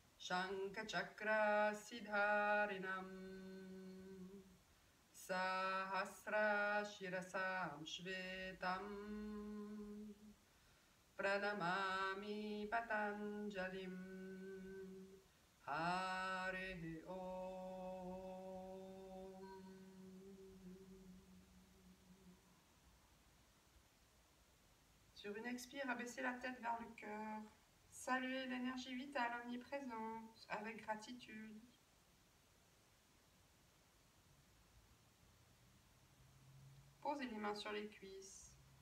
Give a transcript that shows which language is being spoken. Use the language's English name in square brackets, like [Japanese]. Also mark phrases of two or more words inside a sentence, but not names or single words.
[Sanskrit] Shankachakra Siddharinam Sahasra Shirasam Shvetam Pranamami Patanjalim Hare Om. [French] Sur une expire, abaissez la tête vers le cœur. Saluez l'énergie vitale omniprésente avec gratitude. Posez les mains sur les cuisses.